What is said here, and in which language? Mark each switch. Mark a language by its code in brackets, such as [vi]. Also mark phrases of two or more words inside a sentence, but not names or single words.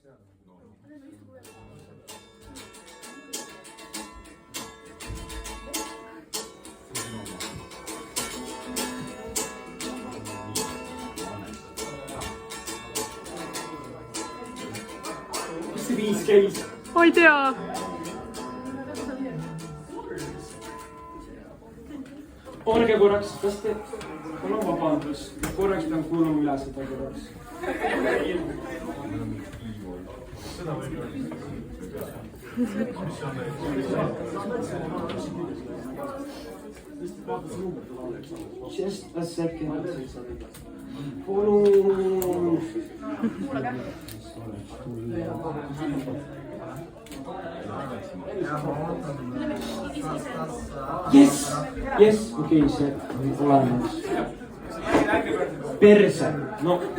[et] Mis see 5 käis? Ma ei tea. Olge korraks, kas te... Palun vabandus. Korraks pean kuulama üle seda korraks. [en] Just a second. [et] Palun. Yes, okei, see on olemas. Perse, no.